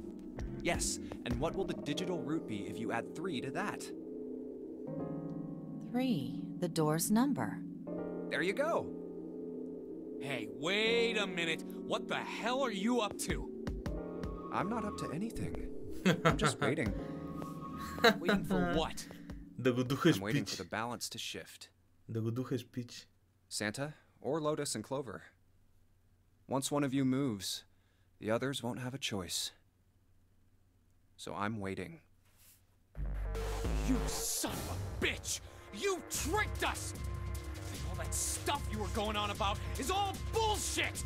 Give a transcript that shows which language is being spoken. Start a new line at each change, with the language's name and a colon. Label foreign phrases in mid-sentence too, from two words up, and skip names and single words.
English: Yes, and what will the digital root be if you add 3 to that? 3, the door's number. There you go. Hey, wait a minute. What the hell are you up to? I'm not up to anything. I'm just waiting. Waiting for what?
Bulgarian: Да го духаш
English: I'm waiting for
Bulgarian: пич.
English: the balance to shift.
Bulgarian: Да го духаш пич.
English: Santa, or Lotus and Clover. Once one of you moves, the others won't have a choice. So I'm waiting. You son of a bitch! You tricked us! And all that stuff you were going on about is all bullshit!